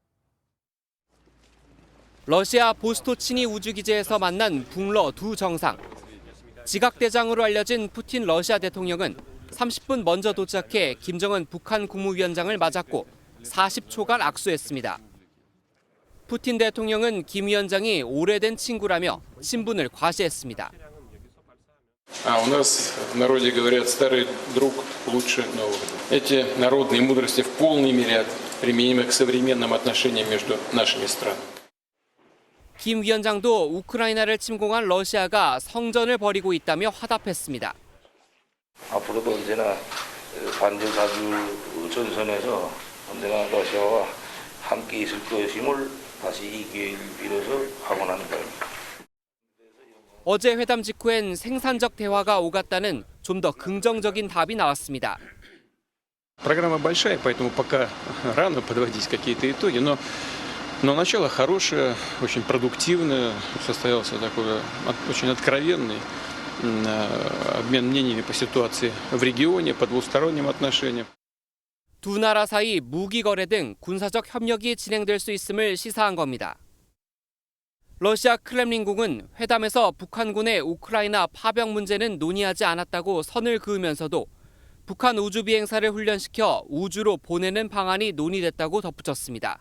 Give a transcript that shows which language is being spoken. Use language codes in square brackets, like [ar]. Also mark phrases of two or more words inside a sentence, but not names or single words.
[ko] 러시아 보스토치니 우주기지에서 만난 북러 두 정상. 지각대장으로 알려진 푸틴 러시아 대통령은 30분 먼저 도착해 김정은 북한 국무위원장을 맞았고 40초간 악수했습니다. 푸틴 대통령은 김 위원장이 오래된 친구라며 친분을 과시했습니다. [ru] У нас в народе говорят, старый друг лучше нового. Эти народные мудрости в полной мере применимы к современным отношениям между нашими странами. [ko] 김 위원장도 우크라이나를 침공한 러시아가 성전을 벌이고 있다며 화답했습니다. 앞으로도 언제나 반전사주 전선에서 언제나 러시아와 함께 있을 것임을 다시 이 기회를 빌어서 확언하는 바입니다. 어제 회담 직후엔 생산적 대화가 오갔다는 좀 더 긍정적인 답이 나왔습니다. [ru] Программа большая, поэтому пока рано подводить какие-то итоги, но начало хорошее, очень продуктивное, состоялся такой очень откровенный обмен мнениями по ситуации в регионе, по двусторонним отношениям. [ko] 두 나라 사이 무기 거래 등 군사적 협력이 진행될 수 있음을 시사한 겁니다. 러시아 크렘린궁은 회담에서 북한군의 우크라이나 파병 문제는 논의하지 않았다고 선을 그으면서도 북한 우주 비행사를 훈련시켜 우주로 보내는 방안이 논의됐다고 덧붙였습니다.